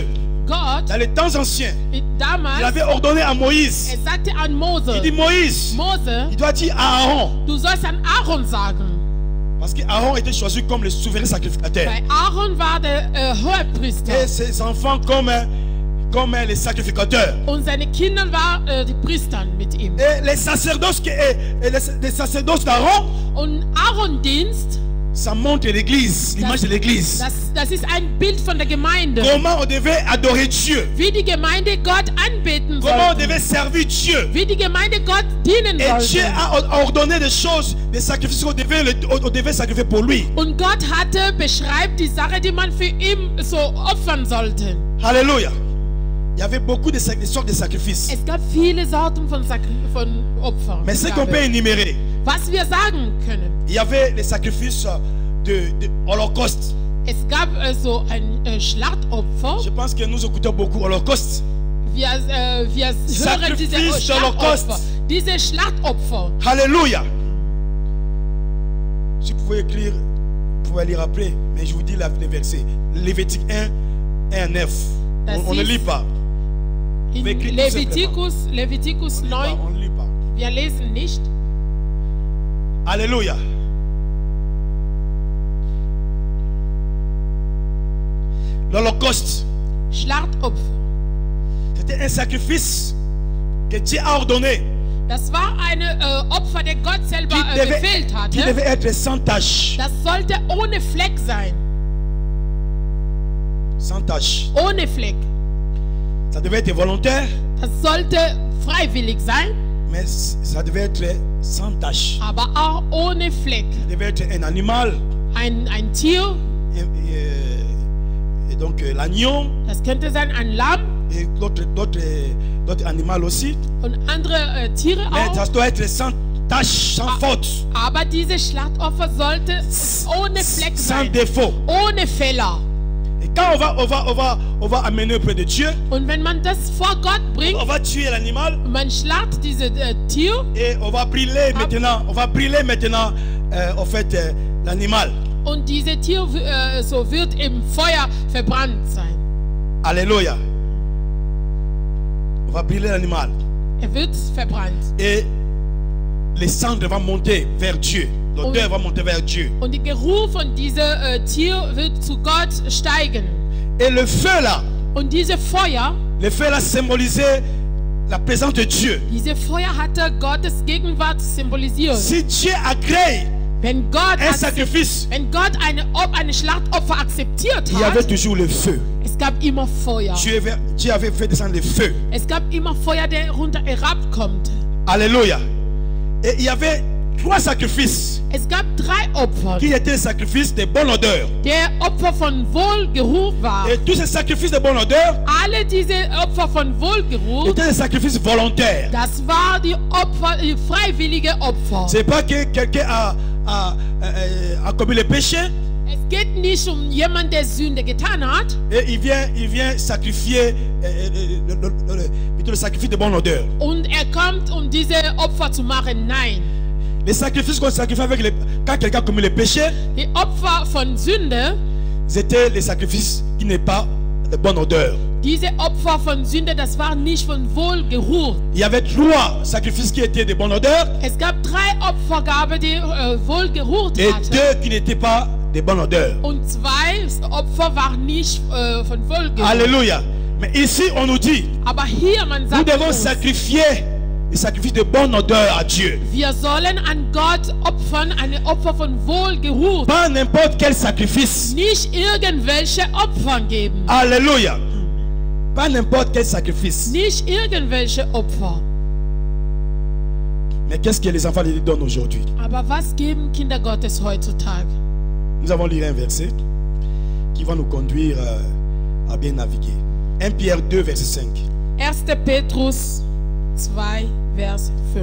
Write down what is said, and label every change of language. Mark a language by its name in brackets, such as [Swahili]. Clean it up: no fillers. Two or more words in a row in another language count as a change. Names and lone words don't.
[German] Gott, [French] dans les temps anciens, [German] damals, [French] il avait ordonné à Moïse. [German] sagte an Mose, [French] Il dit Moïse, [German] Mose, [French] il doit dire à Aaron. [German] du sollst an Aaron sagen. [French] Parce qu'Aaron était choisi comme le souverain sacrificateur. [German] Weil Aaron war der Hohepriester. [French] Et ses enfants comme les sacrificateurs. [German] Und seine Kinder waren die Priester mit ihm. [French] Et les sacerdoces d'Aaron, [German] Und Aaron-Dienst, [French] ça montre l'église, l'image de l'église. [German] das ist ein Bild von der Gemeinde. [French] Comment on devait adorer Dieu. [German] Wie die Gemeinde Gott anbeten [French] Comment on [German] sollte. [French] devait servir Dieu. [German] Wie die Gemeinde Gott dienen [French] Et Dieu [German] sollte. [French] a ordonné des choses, des sacrifices qu'on devait sacrifier pour lui. [German] Und Gott beschreibt die Sache, die man für ihn so opfern sollte. [French] Alléluia. Il y avait beaucoup de sortes de sacrifices. [German] Es gab viele Sorten von Opfern. [French] Mais ce qu'on peut énumérer, [German] Was wir sagen können. [French] il y avait les sacrifices de Holocauste. [German] Es gab so ein Schlachtopfer. [French] Je pense que nous écoutons beaucoup Holocauste. [German] Wir hören diese [French] Sacrifice [German] Schlachtopfer. [French] d'Holocauste. [German] Diese Schlachtopfer. [French] Alléluia. Si vous pouvez écrire, vous pouvez lire après, mais je vous dis les versets. Lévitique 1 à 9. On ne lit pas. [German] In Wir kriegen Leviticus 9, [French] On ne lit pas. [German] wir lesen nicht. [French] Alléluia. L'Holocauste, [German] Schlachtopfer. [French] c'était un sacrifice que Dieu a ordonné, [German] Das war eine Opfer, der Gott selber befehlt [French] qui [German] hatte. [French] devait être sans tache. [German] Das sollte ohne Fleck sein. [French] Sans tache. [German] Ohne Fleck. [French] Ça devait être volontaire, [German] Das sollte freiwillig sein, [French] mais ça devait être sans tache. [German] aber auch ohne Fleck. [French] Ça devait être un animal. [German] Ein Tier, [French] Et donc l'agneau [German] das könnte sein ein Lamm [French] et d'autres animaux aussi. [German] und andere Tiere [French] Mais [German] auch. [French] ça doit être sans tache, sans faute, [German] Aber diese Schlachtopfer sollte ohne Fleck [French] sans [German] sein. [French] défaut. [German] Ohne Fehler. [French] Et quand on va amener auprès de Dieu, [German] Und wenn man das vor Gott bringt, [French] on va tuer l'animal [German] man schlacht dieses Tier [French] et on va brûler maintenant. On va brûler maintenant en fait l'animal. [German] und dieses Tier so wird im Feuer verbrannt sein. [French] Alléluia. On va brûler l'animal [German] Wird verbrannt. [French] et les cendres vont monter vers Dieu. L'odeur va monter vers Dieu. [German] Und der Geruch von diesem Tier wird zu Gott steigen. [French] Et le feu là, [German] Und dieses Feuer, [French] symbolisait la présence de Dieu. [German] diese Feuer hatte Gottes Gegenwart symbolisiert. [French] Si Dieu agrée [German] Wenn Gott, [French] un sacrifice, [German] wenn Gott eine Schlachtopfer akzeptiert [French] il y avait [German] hat, [French] toujours le feu. [German] es gab immer Feuer. [French] Dieu avait fait descendre le feu. [German] Es gab immer Feuer, der runter herabkommt. [French] Alléluia. Et il y avait 3 sacrifices [German] Es gab 3 Opfer, [French] qui étaient des sacrifices de bonne odeur. [German] der Opfer von Wohlgeruch war. [French] Et tous ces sacrifices de bonne odeur [German] Alle diese Opfer von Wohlgeruch, [French] étaient des sacrifices volontaires. [German] das war die Opfer, die freiwillige Opfer. [French] C'est pas que quelqu'un a commis le péché [German] Es geht nicht jemanden, der Sünde getan hat. [French] Et il vient sacrifier plutôt le sacrifice de bonne odeur. [German] Und kommt, diese Opfer zu machen. Nein. [French] Les sacrifices qu'on sacrifie quand quelqu'un commet le péché, [German] Die Opfer von Sünde, [French] c'était les sacrifices qui n'est pas de bonne odeur. [German] diese Opfer von Sünde, das war nicht von Wohlgeruch. [French] Il y avait 3 sacrifices qui étaient de bonne odeur [German] Es gab 3 Opfergaben, die Wohlgeruch [French] et [German] hatten. [French] 2 qui n'étaient pas de bonne odeur. [German] Und 2 Opfer waren nicht von Wohlgeruch. [French] Alléluia. Mais ici, on nous dit, [German] Aber hier, man [French] nous [German] sagt [French] devons [German] uns, [French] sacrifier les sacrifices de bonne odeur à Dieu. [German] wir sollen an Gott opfern, eine Opfer von Wohlgeruch. [French] Pas n'importe quel sacrifice. [German] Nicht irgendwelche Opfer geben. [French] Alléluia. Pas n'importe quel sacrifice. [German] Nicht irgendwelche Opfer. [French] Mais qu'est-ce que les enfants de Dieu donnent aujourd'hui? [German] Aber was geben Kinder Gottes heutzutage? [French] Nous allons lire un verset qui va nous conduire à bien naviguer. 1 Pierre 2, verset 5. [German] 1. Petrus 2, Vers 5.